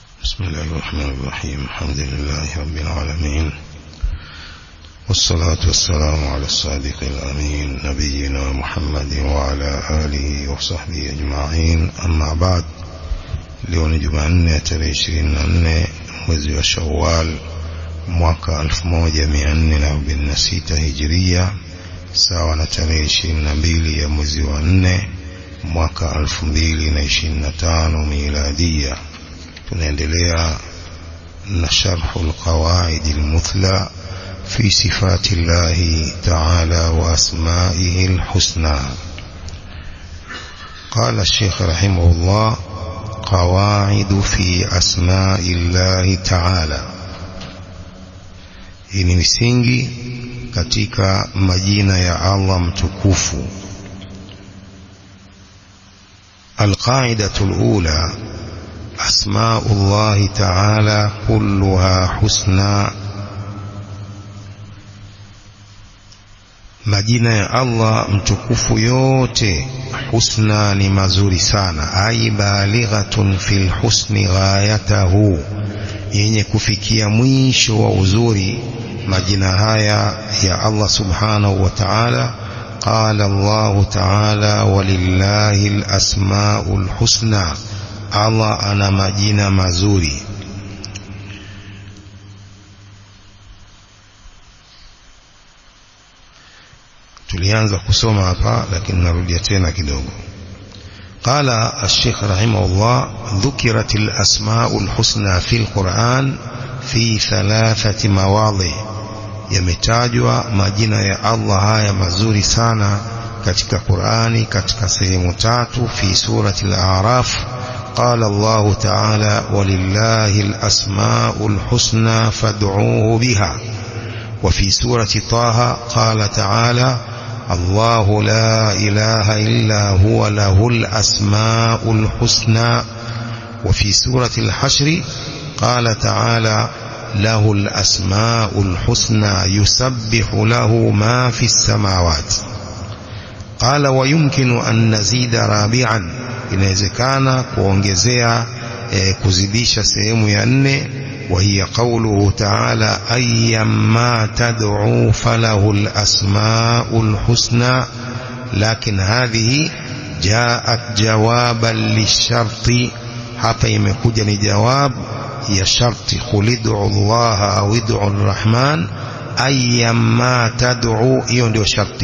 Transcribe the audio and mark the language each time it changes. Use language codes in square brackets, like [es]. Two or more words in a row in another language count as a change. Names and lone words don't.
[ar] بسم الله الرحمن الرحيم. الحمد لله رب العالمين، والصلاة والسلام على الصادق الأمين نبينا محمد وعلى آله وصحبه أجمعين. أما بعد، [sw] leo ni Jumanne tarehe 24 mwezi wa Shawwal mwaka 1446 Hijria, sawa na tarehe 22 ya mwezi wa 4 mwaka 2025 Miladia. Tunaendelea na [ar] شرح القواعد المثلى في صفات الله تعالى وأسمائه الحسنى. Qala الشيخ رحمه الله: قواعد في أسماء الله تعالى. [sw] Hii ni misingi katika majina ya Allah mtukufu. [ar] القاعدة الأولى: أسماء الله تعالى كلها حسنى. [sw] majina ya Allah mtukufu yote husna, ni mazuri sana. [ar] أي بالغة في الحسن غايته, [sw] yenye kufikia mwisho wa uzuri majina haya ya [ar] الله سبحانه وتعالى. قال الله تعالى: ولله الأسماء الحسنى, [sw] Allah ana majina mazuri. Tulianza kusoma hapa, lakini narudia tena kidogo. [ar] قال الشيخ رحمه الله: ذكرت الأسماء الحسنى في القرآن في 3 مواضع. [sw] Yametajwa majina ya Allah haya mazuri sana katika Qur'ani katika sehemu 3. [ar] في سورة الأعراف قال الله تعالى: ولله الأسماء الحسنى فادعوه بها. وفي سورة طه قال تعالى: الله لا إله إلا هو له الأسماء الحسنى. وفي سورة الحشر قال تعالى: له الأسماء الحسنى يسبح له ما في السماوات. قال: ويمكن أن نزيد رابعا. [sw] inawezekana kuongezea kuzidisha sehemu ya 4. [ar] وهي قوله تعالى: أيما تدعو فله الأسماء الحسنى. لكن هذه جاءت جوابا للشرط. [sw] hapa imekuja ni jawab ya sharti: [ar] قل ادعوا الله أو ادعوا الرحمن أيما تدعو. [sw] hiyo ndio sharti.